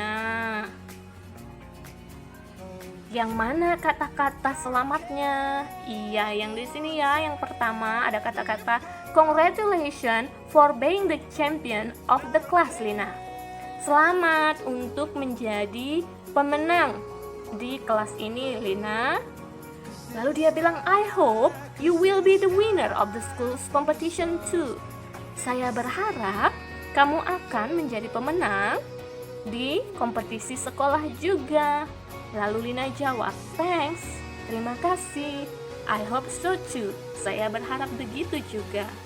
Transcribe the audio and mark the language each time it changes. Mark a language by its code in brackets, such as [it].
[id] Nah, yang mana kata-kata selamatnya? Iya, yang di sini ya. Yang pertama ada kata-kata [en] congratulations for being the champion of the class, Lina. [id] Selamat untuk menjadi pemenang di kelas ini, Lina. Lalu dia bilang, [en] I hope you will be the winner of the school's competition too. [id] Saya berharap kamu akan menjadi pemenang di kompetisi sekolah juga. Lalu Lina jawab, thanks, terima kasih. [en] I hope so too. [id] Saya berharap begitu juga.